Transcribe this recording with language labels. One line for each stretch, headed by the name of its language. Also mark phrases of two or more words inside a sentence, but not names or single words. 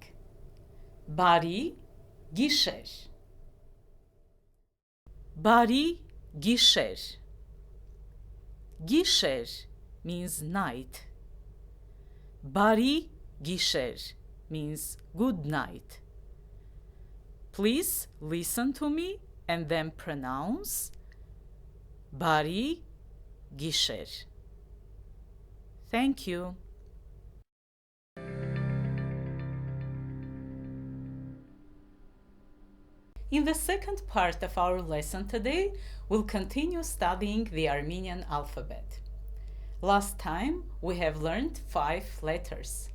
Armenian: Բարի գիշեր. Բարի գիշեր.
English: Gişer means night.
Armenian: Բարի գիշեր
English: means good night. Please listen to me and then pronounce
Armenian: բարի գիշեր.
English: Thank you. In the second part of our lesson today, we'll continue studying the Armenian alphabet. Last time, we have learned 5 letters.